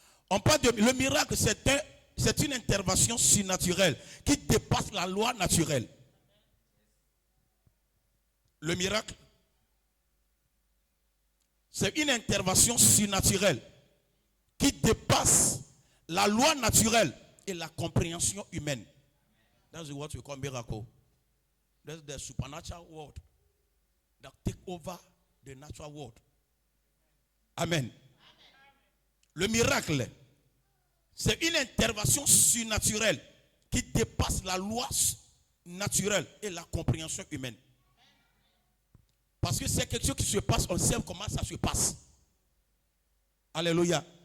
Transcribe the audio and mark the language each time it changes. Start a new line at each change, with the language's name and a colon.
French: On parle de le miracle, c'est une intervention surnaturelle qui dépasse la loi naturelle. Le miracle, c'est une intervention surnaturelle qui dépasse la loi naturelle et la compréhension humaine.
English: That's what we call miracle. That's the supernatural world that take over the natural world. Amen.
French: Le miracle, c'est une intervention surnaturelle qui dépasse la loi naturelle et la compréhension humaine. Parce que c'est quelque chose qui se passe, on sait comment ça se passe. Alléluia.